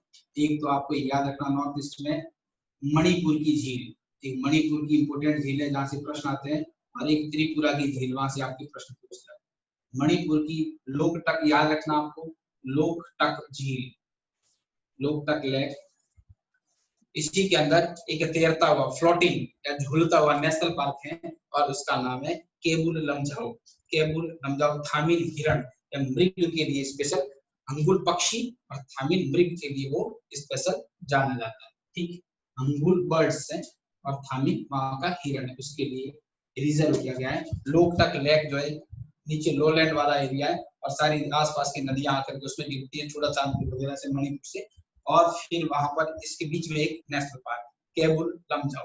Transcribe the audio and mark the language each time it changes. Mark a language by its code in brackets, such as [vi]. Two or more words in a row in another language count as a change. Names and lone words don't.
[hi] एक तो आपको याद रखना [en] north east [hi] में मणिपुर की झील, एक मणिपुर की इंपोर्टेंट झील है जहाँ से प्रश्न आते हैं, और एक त्रिपुरा की झील, वहां से आपके प्रश्न पूछते हैं। मणिपुर की लोकटक याद रखना आपको, लोकटक झील, लोकटक लेक। इसी के अंदर एक तैरता हुआ फ्लोटिंग या झूलता हुआ [en] national park [hi] है और उसका नाम है केबुल लमजाओ। केबुल लमजाओ थामिल हिरण या मृग के लिए स्पेशल, अंगुल पक्षी और थामिल मृग के लिए वो स्पेशल जाना जाता है। ठीक, अंगुल बर्ड्स है और थामिल वहां का हिरण है, उसके लिए रिजर्व किया गया है। लोकटक लेक जो है नीचे लोलैंड वाला एरिया है और सारी आसपास की नदियां आकर के उसमें गिरती है, छोटा चांदपुर वगैरह से, मणिपुर से, और फिर वहां पर इसके बीच में एक [en] national park [hi] केबुल लमजाओ।